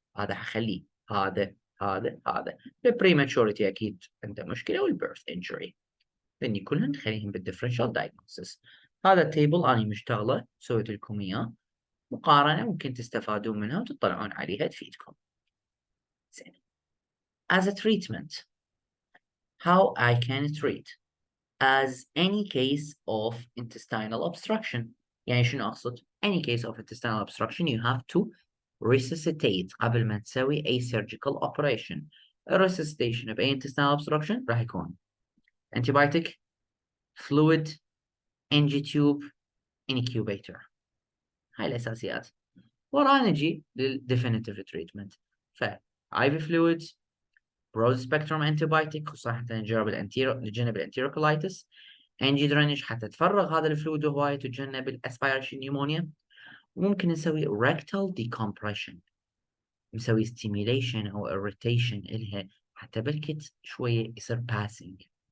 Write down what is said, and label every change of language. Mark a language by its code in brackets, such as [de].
[ar] هذا حخليه هذا البريماتشوريتي اكيد عنده مشكله، والبيرث انجري، لاني كلهم نخليهم بالديفرنشال دايجنوستس. هذا التيبل انا مشتغله سويت لكم اياه مقارنه ممكن تستفادون منها وتطلعون عليها تفيدكم. زين. [en] As a treatment, how I can treat as any case of intestinal obstruction. [ar] يعني شنو أقصد؟ [en] Any case of intestinal obstruction you have to resuscitate قبل ما تسوي أي surgical operation. resuscitation of أي intestinal obstruction راح يكون antibiotic, fluid, NG tube, incubator. [ar] هاي الأساسيات. وراها نجي لل definitive treatment. ف IV fluids, broad spectrum antibiotic خصوصا حتى نجنب الانتيروكولايتس، انجي درينج حتى تفرغ هذا الفلويد هواي وتتجنب الاسبيريشن نيمونيا، وممكن نسوي rectal decompression، نسوي stimulation او irritation إلها حتى بالكت شوية يصير passing.